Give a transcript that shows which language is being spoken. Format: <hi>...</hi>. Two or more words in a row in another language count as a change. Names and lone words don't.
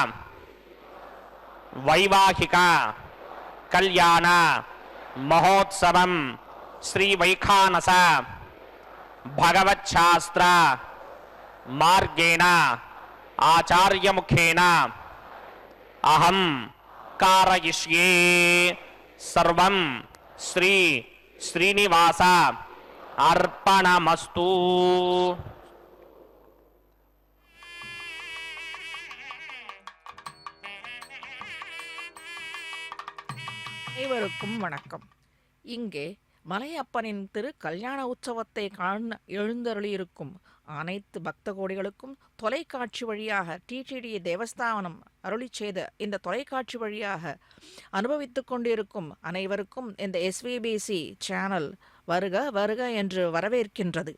<sa>వైవాహిక కళ్యాణ మహోత్సవం శ్రీ వైఖానస భగవచ్ఛాస్త్ర మార్గేణ ఆచార్యముఖేన అహం कारयिष्ये सर्वं श्री श्रीनिवास अर्पणमस्तु।</sa> <ta>அனைவருக்கும் வணக்கம். இங்கே மலையப்பனின் திரு கல்யாண உற்சவத்தை காண எழுந்தருளியிருக்கும் அனைத்து பக்த கோடிகளுக்கும் தொலைக்காட்சி வழியாக டிடிடி தேவஸ்தானம் அருளி செய்த இந்த தொலைக்காட்சி வழியாக அனுபவித்துக் கொண்டிருக்கும் அனைவருக்கும் இந்த எஸ்விபிசி சேனல் வருக வருக என்று வரவேற்கின்றது.</ta>